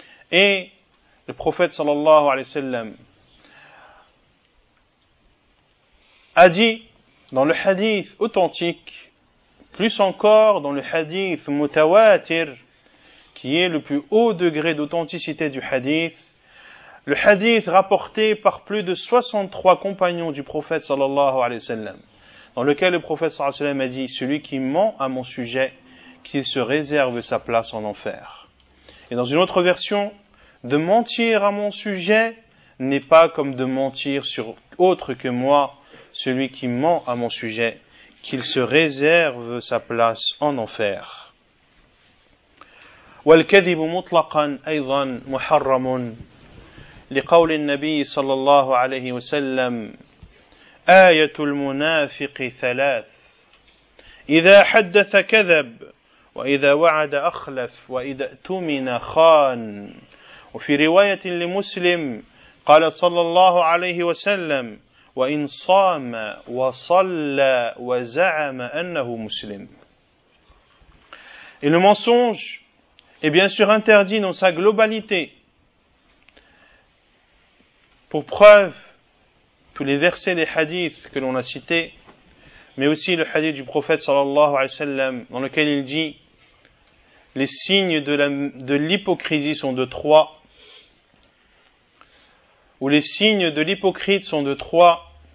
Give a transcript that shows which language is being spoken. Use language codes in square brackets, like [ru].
[fr] Et le prophète [ar] sallallahu alayhi wa sallam [fr] a dit dans le hadith authentique, plus encore dans le hadith mutawatir, qui est le plus haut degré d'authenticité du hadith, le hadith rapporté par plus de 63 compagnons du prophète sallallahu alayhi wa sallam, dans lequel le prophète sallallahu alayhi wa sallam a dit, celui qui ment à mon sujet, qu'il se réserve sa place en enfer. Et dans une autre version, de mentir à mon sujet n'est pas comme de mentir sur autre que moi, celui qui ment à mon sujet, qu'il se réserve sa place en enfer. [ar] والكذب مطلقا أيضا محرم لقول النبي صلى الله عليه وسلم آية المنافق ثلاث إذا حدث كذب وإذا وعد أخلف وإذا اؤتمن خان وفي رواية لمسلم قال صلى الله عليه وسلم وإن صام وصلى وزعم أنه مسلم. [fr] Et le mensonge est bien sûr interdit dans sa globalité. Pour preuve, tous les versets des hadiths que l'on a cités, mais aussi le hadith du prophète [ar] sallallahu alayhi wa sallam, [fr] dans lequel il dit les signes de l'hypocrisie sont de trois, ou les signes de l'hypocrite sont de trois.